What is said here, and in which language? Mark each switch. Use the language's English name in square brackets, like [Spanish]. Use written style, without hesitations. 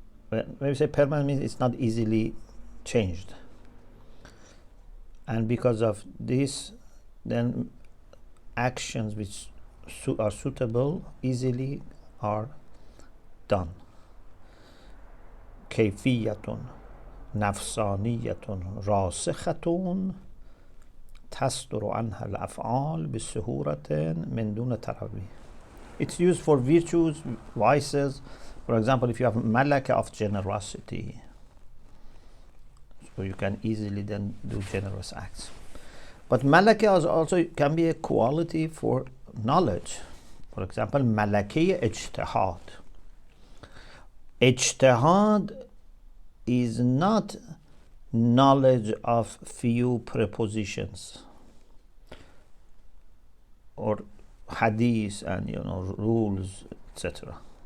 [English] When we say permanent, means it's not easily changed. And because of this, then actions which are suitable easily are done. [Arabic] كيفية نفسانية راسخة تصدر عنها الأفعال بسهولة من دون تروي. [English] It's used for virtues, vices. For example, if you have malaka of generosity, so you can easily then do generous acts. But malaka also can be a quality for knowledge. For example, malakeh ijtihad. Ijtihad is not knowledge of few prepositions or hadith and rules, etc.